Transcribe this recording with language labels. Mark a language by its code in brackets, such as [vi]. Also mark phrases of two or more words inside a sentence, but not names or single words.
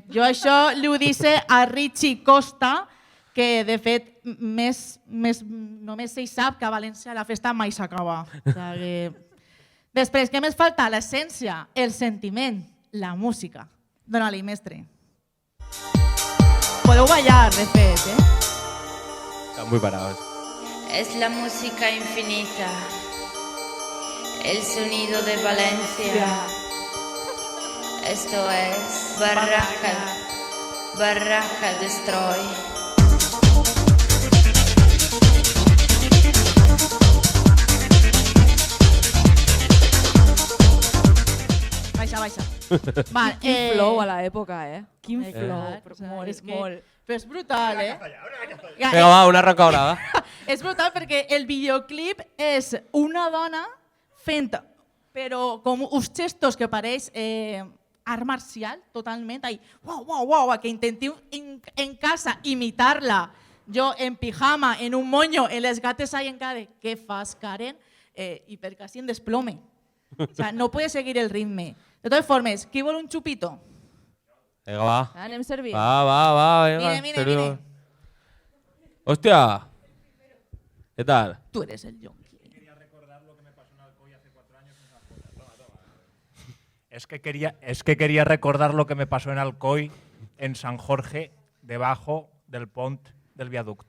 [ca] Jo això li ho dice a Richie Costa, que de fet només ell sap que a València la festa mai s'acaba. Després, què més falta? L'essència, el sentiment, la música. Dóna-li, mestre. Podeu ballar, de fet, [es] Están muy parados. Es la música infinita, el sonido de Valencia. Esto es Barraca Destroy. [ca] Baixa. Quin flow a l'època, Quin flow. Molt. Però és brutal, Vinga, va, una recaurada. És brutal perquè el videoclip és una dona fent, però com uns gestos que pareix art marcial, totalment. Uau, que intentiu en casa imitar-la. Jo en pijama, en un moño, en les gates ahí en cara, què fas, Karen? I per quasi en desplome. [es] O sea, no puede seguir el ritme. [ca] De totes formes, qui vol un xupito? Vinga, va. Anem servint. Va, venga. [es] Mire. Hostia. ¿Qué tal? Tú eres el yonki. Es que quería recordar lo que me pasó en Alcoy, en San Jorge, debajo del pont del viaducto.